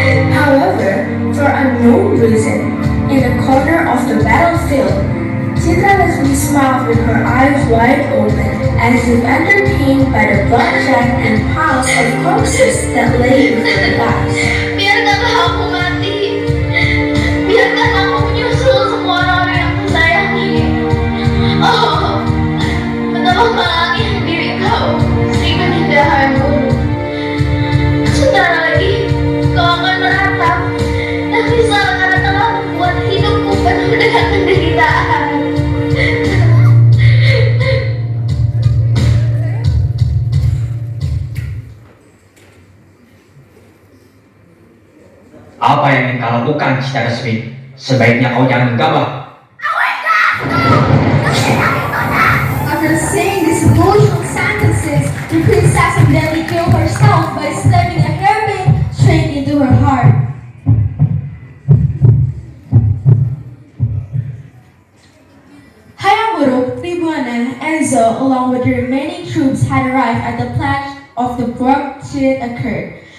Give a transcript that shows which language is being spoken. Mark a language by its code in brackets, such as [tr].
[en] However, for unknown reason, in the corner of the battlefield, Citra Lesmi smiled with her eyes wide open, as if entertained by the bloodshed and piles of corpses that lay before her eyes. [id] Biarkanlah aku mati. Biarkan aku menyusul semua orang yang kusayangi. Oh, betapa malangnya diri kau, Sri Baginda Hayam Wuruk. Sebentar lagi kau akan meratap dan bisa karena telah membuat hidupku penuh dengan penderitaan. Apa yang ingin kau lakukan, Citra Resmi? Sebaiknya kau jangan gegabah. [en] After saying these emotional sentences, the princess evidently killed herself by stabbing a hairpin straight into her heart. Hayam Wuruk, Tribhuwana, and Enzo, along with the remaining troops, had arrived at the place of the bloodshed occurred.